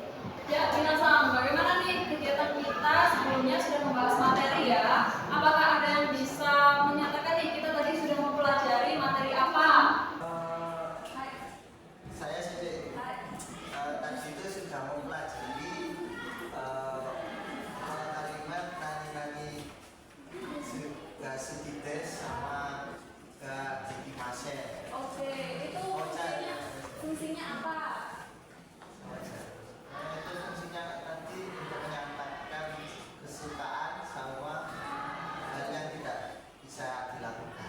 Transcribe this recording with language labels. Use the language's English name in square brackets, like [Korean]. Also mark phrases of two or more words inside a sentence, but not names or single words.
[Indonesian] Ya, minasan, bagaimana nih kegiatan kita sebelumnya sudah membahas materi ya? Apakah ada yang bisa menyatakan nih kita tadi sudah mempelajari materi apa? Saya sendiri tadi itu sudah mempelajari kalimat [Japanese] 何々が好きです [Indonesian] sama [Japanese] ができません. [Indonesian] Oke, itu fungsinya apa? Itu fungsinya nanti untuk menyatakan kesukaan sama hal yang tidak bisa dilakukan.